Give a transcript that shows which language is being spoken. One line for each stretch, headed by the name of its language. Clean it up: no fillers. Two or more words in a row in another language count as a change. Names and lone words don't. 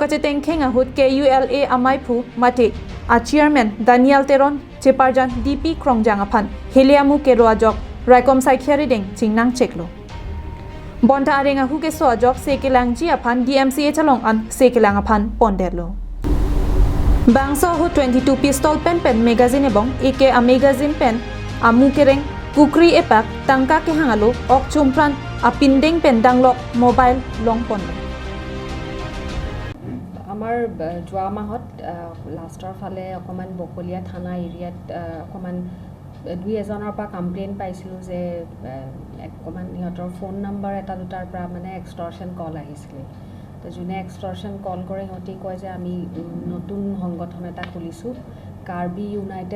Karbi: kachetengkheng ahut KULA amaiphu mate a chairman Daniel Teron cheparjan DP Krongjang aphan heliamu kerwajok raikom saikhi deng chingnang cheklo Bonta arenga hu ke soajok sekelang ji aphan DMCA chalong an sekelang aphan pondelo Bangso hu 22 pistol pen magazine ebong AK a magazine pen amu kereng kukri epak tangka ke hangalo ok chumpran a pindeng pen danglok mobile long ponlo
Assamese: আমাৰ যোৱা মাহত লাষ্টৰ ফালে অকমান বকলিয়া থানা এৰিয়াত অকমান দুই এজনৰ পৰা কমপ্লেইন পাইছিলোঁ যে অকমান ইহঁতৰ ফোন নম্বৰ এটা দুটাৰ পৰা মানে
English: extortion call
Assamese: আহিছিল তো যোনে
English: extortion call
Assamese: কৰে সিহঁতি কয় যে আমি নতুন সংগঠন এটা খুলিছোঁ কাৰ্বি ইউনাইটেড